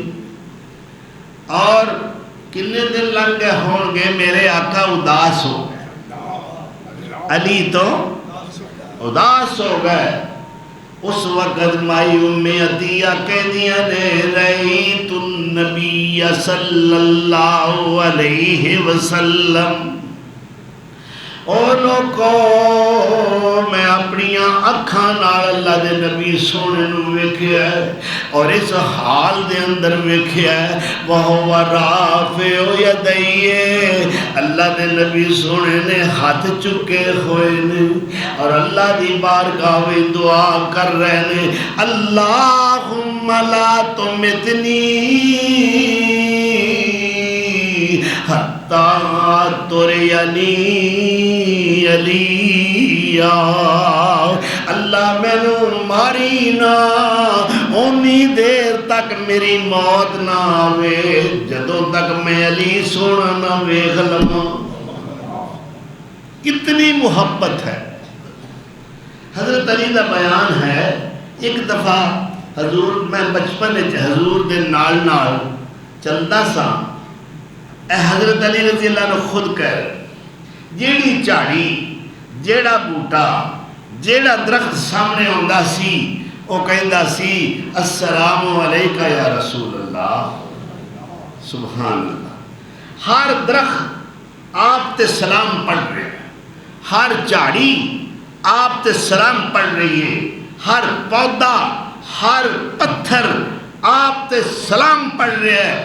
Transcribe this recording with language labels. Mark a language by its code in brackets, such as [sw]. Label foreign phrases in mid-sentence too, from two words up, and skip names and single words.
[pa] اور کنے دن لگ گئے ہون گے میرے آقا اداس ہو گئے، علی تو اداس ہو گئے۔ اس وقت مائی ام عطیہ کہہ دیا نے، [ar] رأیت النبی صلی اللہ علیہ وسلم، [pa] او لوگوں میں اپنی اکھاں نال اللہ دے نبی سونے نو ویکھیا ہے، اور اس حال دے اندر ویکھیا ہے، [ar] وَهُوَ رَافِعُ يَدَيْهِ، [pa] اللہ دے نبی سونے نے ہاتھ چکے ہوئے نے اور اللہ دی بارگاہ میں دعا کر رہے نے، [ar] اللہم لا تمتنی حتیٰ ترینی علیہ، [pa] اللہ میں نو ماری نا اونی دیر تک میری موت نہ آوے جدوں تک میں علی سونا نہ ویکھ لواں۔ کتنی محبت ہے حضرت علی دا بیان ہے۔ ایک دفعہ حضور، میں بچپن حضور دے نال نال چلدا سا، اے حضرت علی رضی اللہ عنہ خود کہہ رہے، جیڑی چاڑی، جیڑا بوٹا، جیڑا درخت سامنے ہوندا سی، وہ کہندا سی [ar] السلام علیکہ یا رسول اللہ، سبحان اللہ۔ [pa] ہر درخت آپ تے سلام پڑھ رہے ہیں، ہر چاڑی آپ تے سلام پڑھ رہی ہے، ہر پودا، ہر پتھر آپ تے سلام پڑھ رہے ہیں۔